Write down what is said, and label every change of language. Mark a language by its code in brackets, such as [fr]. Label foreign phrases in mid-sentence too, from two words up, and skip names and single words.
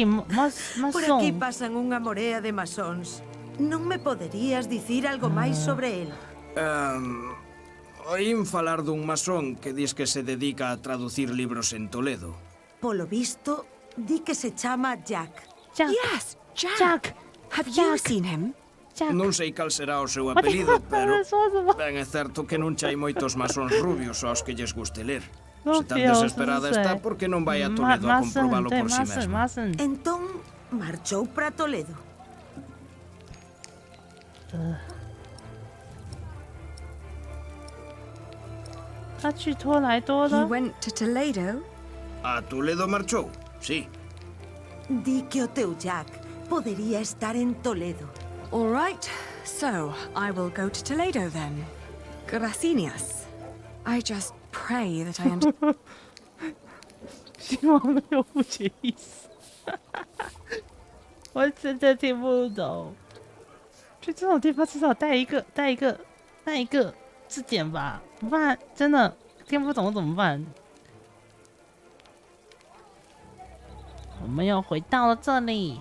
[gl] Por aquí masón. pasan unha morea de masóns. Non me poderías dicir algo máis sobre el? Oín falar dun masón que dis que se dedica a traducir libros en Toledo. Polo visto, di que se chama Jack. [en] Yes, Jack. Have you seen him? [gl] Non sei cal será o seu apelido, pero ben é certo que non hai moitos masóns rubios aos que lles guste ler. Se tan desesperada está, porque non vai a Toledo a comprobalo por si mesma. Entón, marchou para Toledo. [en] He went to Toledo. [gl] A Toledo marchou, sí. Di que o teu Jack podería estar en Toledo. [en] All right, so I will go to Toledo then. Gracias. I just pray that I understand. [zh] 希望没有误解意思。我真的听不懂。去这种地方至少带一个字典吧，不然真的听不懂怎么办？我们又回到了这里。